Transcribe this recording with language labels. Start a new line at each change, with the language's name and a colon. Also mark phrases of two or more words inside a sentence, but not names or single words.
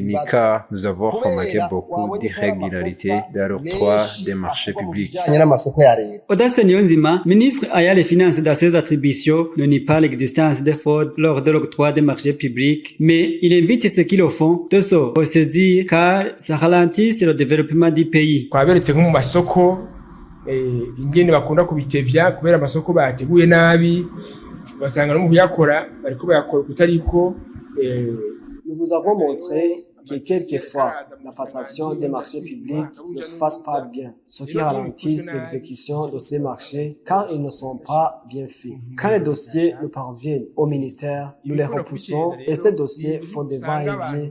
French: Car nous avons remarqué beaucoup d'irrégularités dans l'octroi des marchés publics. Audace Nyonzima, ministre ayant les finances dans ses attributions, ne nie pas l'existence des fraudes lors de l'octroi des marchés publics, mais il invite ceux qui le font de se ressaisir car ça ralentit le développement du pays.
Rundi: Ingene bakunda kubitevya kubera amasoko bayateguye nabi basanga no mu kuyakora bariko bayakora kutariko.
French: Nous vous avons montré que quelquefois, la passation des marchés publics ne se fasse pas bien, ce qui ralentit l'exécution de ces marchés car ils ne sont pas bien faits. Quand les dossiers nous parviennent au ministère, nous les repoussons et ces dossiers font des va-et-vient.